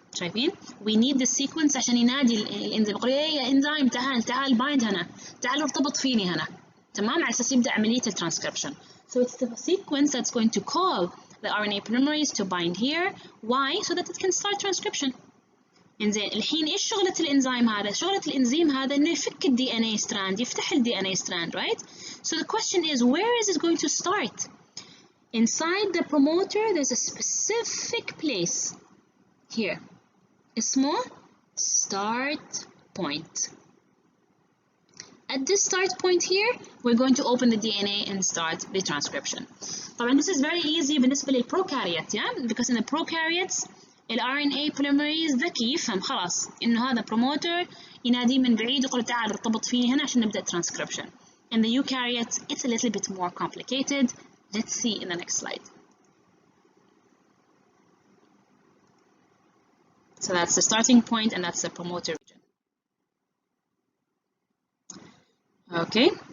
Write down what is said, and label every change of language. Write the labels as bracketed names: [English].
[Arabic] شايفين؟ [English] We need the sequence [Arabic] عشان ينادي الانزيم، يقول يا انزيم تعال بايند هنا، تعال ارتبط فيني هنا، تمام؟ على اساس يبدأ عملية الترانسكريبشن. [English] So it's the sequence that's going to call the RNA polymerase to bind here. Why? So that it can start transcription. [Arabic] إنزين الحين إيش شغلة الإنزيم هذا؟ شغلة الإنزيم هذا إنه يفك ال DNA strand، يفتح ال DNA strand, right? [English] So the question is, where is it going to start? Inside the promoter, there's a specific place here. [Arabic] اسمه [English] start point. At this start point here, we're going to open the DNA and start the transcription. [Arabic] طبعا [English] this is very easy [Arabic] بالنسبة للبروكاريوت, [English] yeah? Because in the prokaryotes, [Arabic] ال RNA polymerase ذكي يفهم خلاص إنه هذا promoter يناديه من بعيد يقول تعال ارتبط فيني هنا عشان نبدأ transcription. [English] In the eukaryotes, it's a little bit more complicated. Let's see in the next slide. So that's the starting point and that's the promoter region. Okay.